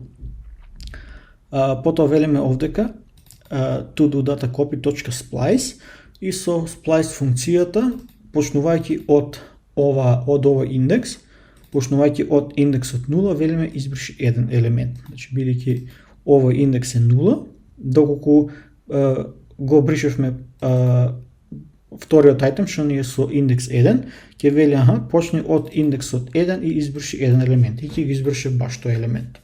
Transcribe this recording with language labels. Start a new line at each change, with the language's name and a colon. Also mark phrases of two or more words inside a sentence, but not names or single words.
Macedonian: Потоа велиме овдека
English: to do data copy.splice
Macedonian: и со splice функцијата почнувајќи од ова индекс, почнувајќи од индексот 0, велиме избриши еден елемент. Значи бидејќи овој индекс е 0, доколку го бришевме вториот айтем што ни е со индекс 1, ќе вели почни од индексот 1 и избриши еден елемент и ќе го избрише баш тој елемент.